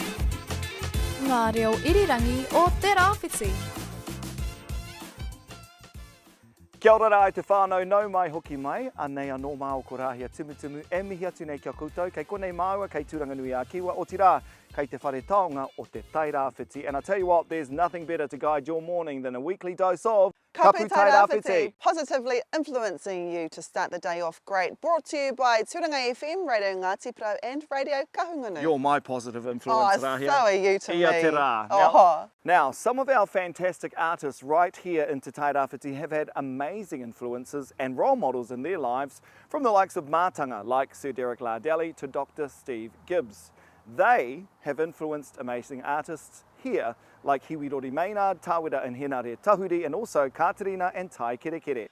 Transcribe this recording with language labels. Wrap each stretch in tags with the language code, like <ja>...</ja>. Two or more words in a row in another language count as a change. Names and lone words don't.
<mi>Ngā reo irirangi o Te Tairāwhiti. Kia ora rā te whānau, nau mai hoki mai, anei anō māo ko rāhia tumutumu, e mihi atu nei kia koutou, kei konei māua, kei tūranganui a Kiwa, o tirā, kei te whare taonga o Te Tairāwhiti.</mi> <en>And I tell you what, there's nothing better to guide your morning than a weekly dose of Kapu Tairawhiti, positively influencing you to start the day off great. Brought to you by Tūranga FM, Radio Ngāti Pro and Radio Kahungunu. You're my positive influence, Rāhia. So are you to</en> <mi>Ia</mi> <en>me.</en> <mi>te rā. Oh.</mi> <en>Now, some of our fantastic artists right here in Te Tairāwhiti have had amazing influences and role models in their lives, from the likes of mātanga like Sir Derek Lardelle to Dr. Steve Gibbs. They have influenced amazing artists here, like Hiwirori Maynard, Tāwira and Henare Tahuri, and also Katerina and Tai Kerekere.</en>